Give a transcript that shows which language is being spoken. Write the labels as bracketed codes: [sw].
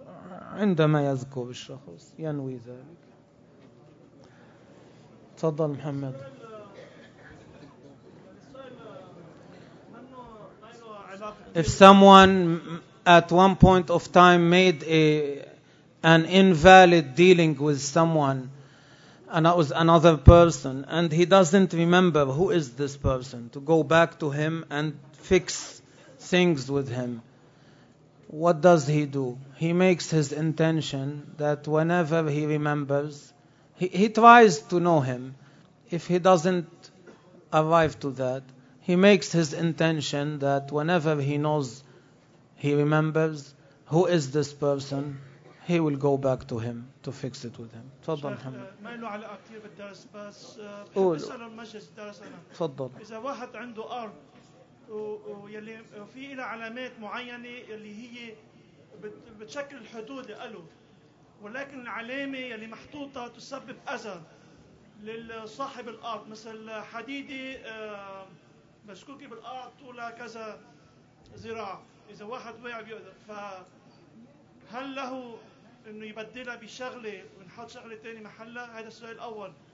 [ar] عندما يذكر الشخص ينوي ذلك. تفضل محمد. [en] If someone at one point of time made an invalid dealing with someone, and that was another person, and he doesn't remember who is this person, to go back to him and fix things with him, what does he do? He makes his intention that whenever he remembers, he tries to know him. If he doesn't arrive to that, he makes his intention that whenever he knows, he remembers who is this person, he will go back to him to fix it with him. [ar] تفضل محمد. ما له علاقة كثير بالدرس بس مثلا مجلس الدرس انا. تفضل. اذا واحد عنده ارض ويلي في لها علامات معينة اللي هي بتشكل الحدود له، ولكن العلامة اللي محطوطة تسبب اذى للصاحب الارض، مثل حديدة مشكوكة بالارض طولها كذا ذراع، اذا واحد وقع بيقدر، فهل له انه يبدلها بشغله ونحط شغله ثانيه محلها؟ هذا السؤال الاول.